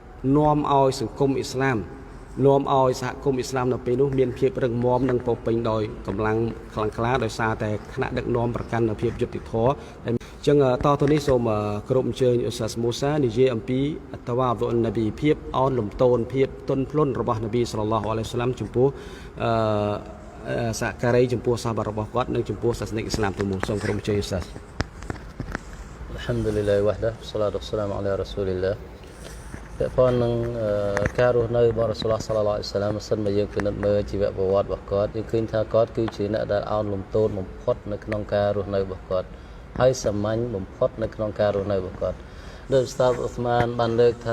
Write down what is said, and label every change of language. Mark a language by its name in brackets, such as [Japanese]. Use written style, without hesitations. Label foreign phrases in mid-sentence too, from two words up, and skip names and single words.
[Khmer] នាំឲ្យសង្គមអ៊ីស្លាមនាំឲ្យសហគមន៍អ៊ីស្លាមនៅពេលនោះមានភាពរឹងមាំនិងពោពេញដោយកម្លាំងខ្លាំងក្លាដោយសារតែថ្នាក់ដឹកនាំប្រកាន់នូវភាពយុត្តិធម៌អញ្ចឹងតទៅនេះសូមគោរពអញ្ជើញឧស្សាហ៍មូសានិយាយអំពីអត្តវ៉ាតុលនប៊ីភាពអោនលំទោនភាពទន់ភ្លន់របស់នប៊ី [Arabic] صلى الله عليه وسلم [Khmer] ចំពោះសហការីចំពោះសាសរបស់គាត់និងចំពោះសាសនិកអ៊ីស្លាមទាំងមូលសូមគោរពអញ្ជើញឧស្សាហ៍ [Arabic] الحمد لله وحده والصلاة والسلام على رسول الله [Khmer] ពាក់ព័ន្ធនឹងការរស់នៅរបស់រ៉ាស៊ូលឡោះ [Arabic] صلى الله عليه وسلم [Khmer] សិនមកយើងពិនិត្យមើលជីវប្រវត្តិរបស់គាត់យើងឃើញថាគាត់គឺជាអ្នកដែលអោនលំទោនបំផុតនៅក្នុងការរស់នៅរបស់គាត់ហើយសាមញ្ញបំផុតនៅក្នុងការរស់នៅរបស់គាត់ដោយឧស្តាទអ៊ុស្មានបានលើកថា